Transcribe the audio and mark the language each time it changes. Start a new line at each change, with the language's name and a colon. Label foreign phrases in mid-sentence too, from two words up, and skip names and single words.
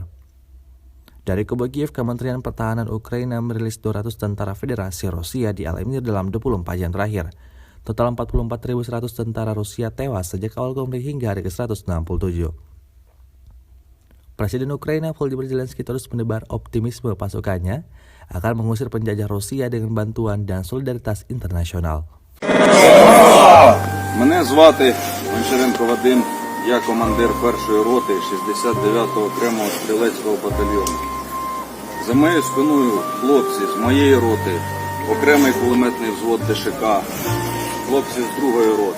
Indonesian: Dari kubu Kiev, Kementerian Pertahanan Ukraina merilis 200 tentara Federasi Rusia di Alemir dalam 24 jam terakhir. Total 44.100 tentara Rusia tewas sejak awal konflik hingga hari ke-167. Presiden Ukraina Volodymyr Zelensky terus menebar optimisme pasukannya akan mengusir penjajah Rusia dengan bantuan dan solidaritas internasional.
Ukrainian: Мене звати Гончаренко Вадим, я командир першої роти 69-го окремого стрілецького батальйону. За моєю спиною хлопці з моєї роти, окремий кулеметний взвод ДШК, хлопці з другої роти.